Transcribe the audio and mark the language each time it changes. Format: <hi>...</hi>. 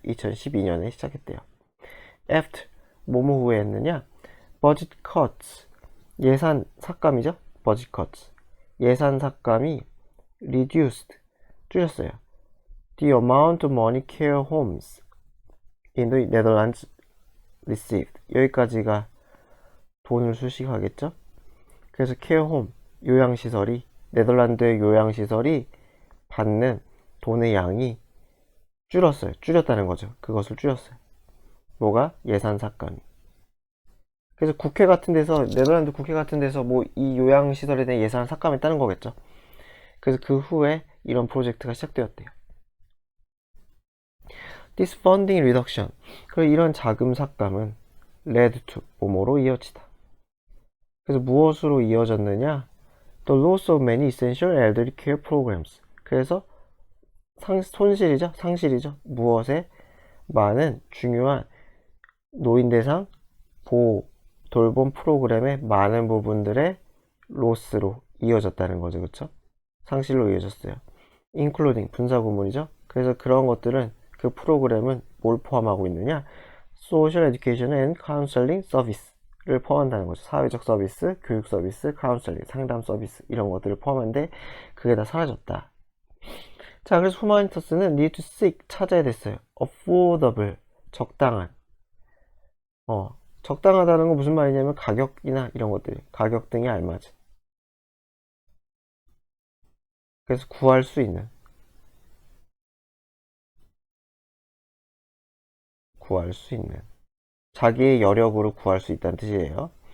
<ko>2012년에 시작했대요. After 뭐뭐 후에 했느냐?</ko> <en>budget cuts</en> <ko>예산 삭감이죠. budget cuts 예산 삭감이</ko> <en>reduced</en> <ko>줄였어요.</ko> <en>The amount of money care homes in the Netherlands received</en> <ko>여기까지가 돈을 수식하겠죠. 그래서 care home 요양시설이 네덜란드의 요양시설이 받는 돈의 양이 줄였다는 거죠. 그것을 줄였어요. 뭐가? 예산 삭감이. 그래서 국회 같은 데서 네덜란드 국회 같은 데서 뭐 이 요양시설에 대한 예산을 삭감했다는 거겠죠. 그래서 그 후에 이런 프로젝트가 시작되었대요.</ko> <en>This funding reduction.</en> <ko>그리고 이런 자금 삭감은</ko> <en>led to</en> <ko>뭐뭐로 이어지다. 그래서 무엇으로 이어졌느냐?</ko> <en>The loss of many essential elderly care programs.</en> <ko>그래서 상실이죠. 무엇에? 많은 중요한 노인 대상 보호 돌봄 프로그램의 많은 부분들의 로스로 이어졌다는 거죠. 그쵸? 상실로 이어졌어요. including 분사 구문이죠. 그래서 그런 것들은 그 프로그램은 뭘 포함하고 있느냐?</ko> <en>social education and counseling service를</en> <ko>포함한다는 거죠. 사회적 서비스, 교육 서비스, 카운셀링, 상담 서비스 이런 것들을 포함하는데 그게 다 사라졌다. 자, 그래서 후마니터스는</ko> <en>need to seek</en> <ko>찾아야 됐어요. affordable 적당한 적당하다는 건 무슨 말이냐면 가격이나 이런 것들이 가격 등에 알맞은 그래서 구할 수 있는 자기의 여력으로 구할 수 있다는 뜻이에요.</ko>